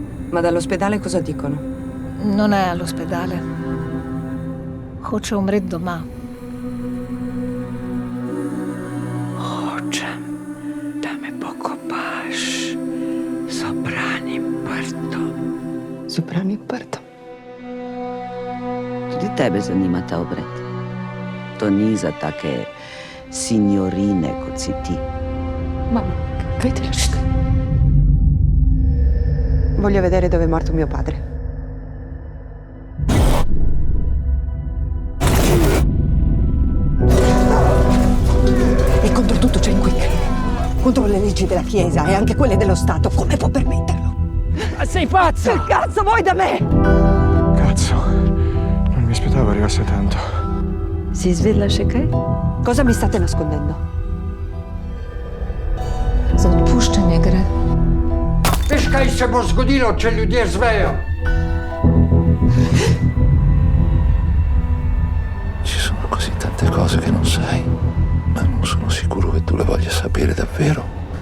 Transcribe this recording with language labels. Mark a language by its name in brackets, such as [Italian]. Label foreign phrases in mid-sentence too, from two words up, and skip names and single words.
[Italian] Ma dall'ospedale cosa dicono? Non è all'ospedale. [Croatian] Hoće umret doma. Hoćem da me pokopaš s obranim prtom. S obranim prtom? [Slovenian] Tudi tebe zanima ta obred. To ni za take signorine, kot si ti. [Italian] Mamma, vedi la scena? Voglio vedere dove è morto mio padre. E contro tutto c'è Quick. Contro le leggi della Chiesa e anche quelle dello Stato. Come può permetterlo? Ma sei pazza! Che cazzo vuoi da me? Cazzo, non mi aspettavo arrivasse tanto. [Slovenian] Si izvedela še kaj? [Italian] Cosa mi state nascondendo? [Slovenian] Za odpuščanje gre. Veš, kaj se bo zgodilo, če ljudje zvejo? [Italian] Ci sono così tante cose che non sai, ma non sono sicuro che tu le voglia sapere davvero.